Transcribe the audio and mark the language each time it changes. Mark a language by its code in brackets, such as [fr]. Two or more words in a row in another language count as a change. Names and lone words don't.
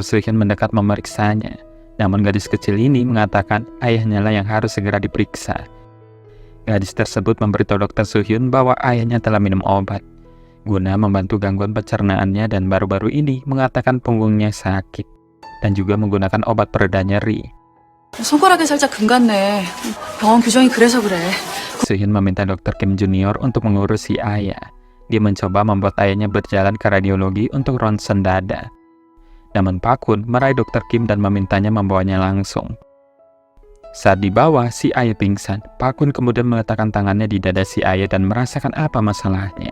[id] Soo-hyun mendekat memeriksanya. Namun gadis kecil ini mengatakan ayahnya lah yang harus segera diperiksa. Gadis tersebut memberitahu Dr. Soo-hyun bahwa ayahnya telah minum obat guna membantu gangguan pencernaannya dan baru-baru ini mengatakan punggungnya sakit dan juga menggunakan obat pereda nyeri. [ko] 손가락에 살짝 금 갔네. 병원 규정이 그래서 그래. [id] Soo-hyun meminta Dr. Kim Junior untuk mengurus si ayah. Dia mencoba membuat ayahnya berjalan ke radiologi untuk ronsen dada. Namun Pak Kun meraih Dr. Kim dan memintanya membawanya langsung. Saat dibawa, si ayah pingsan. Pak Kun kemudian meletakkan tangannya di dada si ayah dan merasakan apa masalahnya.